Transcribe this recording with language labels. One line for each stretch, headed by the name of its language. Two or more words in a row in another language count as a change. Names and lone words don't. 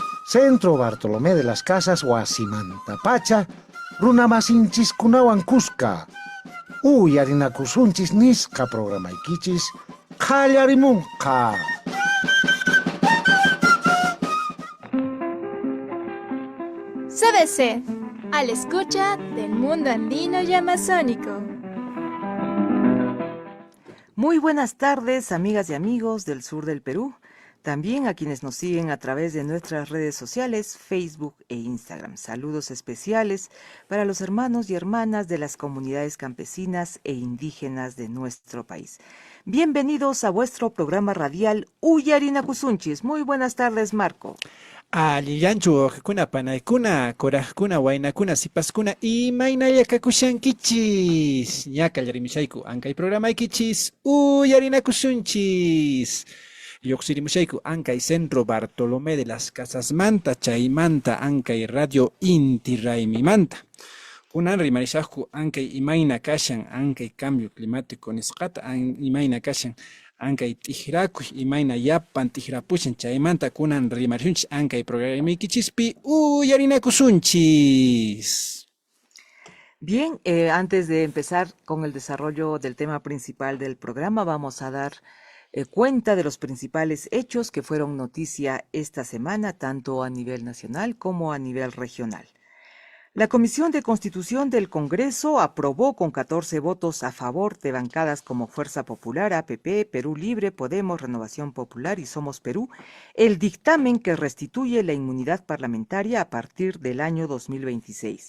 Quechua: Centro Bartolomé de las Casas Huasimanta Pacha, runamasinchis kunawan kuska. Uyarinakusunchis nisqa programaykichis qallarimunqa. CBC,
Spanish: a la escucha del mundo andino y amazónico. Muy buenas tardes, amigas y amigos del sur del Perú, también a quienes nos siguen a través de nuestras redes sociales, Facebook e Instagram. Saludos especiales para los hermanos y hermanas de las comunidades campesinas e indígenas de nuestro país. Bienvenidos a vuestro programa radial Uyarinakusunchis. Muy buenas tardes, Marco.
Quechua: Allillanchu kuna panaykuna, kurajkuna, waynakuna, sipaskuna, imaynalla kakushankichis. Ña kallarimichayku, ankay programaykichis, uyarinakusunchis. Lluqsirimuchayku, ankay Centro Bartolomé de las Casas Manta, chaymanta, ankay Radio Inti Raymimanta. Kunan rimarishaqku, ankay imayna kashan, ankay
Spanish: cambio climático
Quechua: nisqata, imayna kashan. Ankay tijrakuy imayna yapan tijrapushan chaymanta kunan rimarishunchis ankay programikichispi uyarinakusunchis.
Spanish: Bien, antes de empezar con el desarrollo del tema principal del programa, vamos a dar cuenta de los principales hechos que fueron noticia esta semana, tanto a nivel nacional como a nivel regional. La Comisión de Constitución del Congreso aprobó con 14 votos a favor de bancadas como Fuerza Popular, APP, Perú Libre, Podemos, Renovación Popular y Somos Perú, el dictamen que restituye la inmunidad parlamentaria a partir del año 2026.